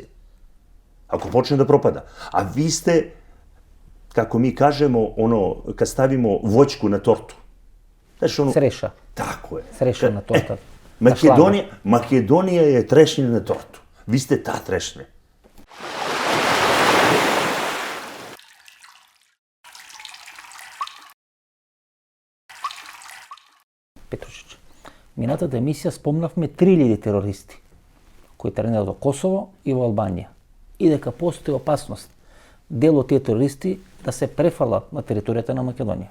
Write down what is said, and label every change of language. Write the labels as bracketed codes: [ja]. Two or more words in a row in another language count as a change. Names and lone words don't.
[sr] Ako počne da propada. A vi ste, kako mi kažemo, kad stavimo voćku na tortu. Znači, Sreša. Tako je. [mk] Цреша на торта. [sr] Makedonija je trešnja na tortu. Vi ste ta trešnja. [mk] Петрушич, минатата емисија спомнавме 3000 терористи кои тренираат во Косово и во Албанија и дека постои опасност дел од тие терористи да се префалат на територијата на Македонија.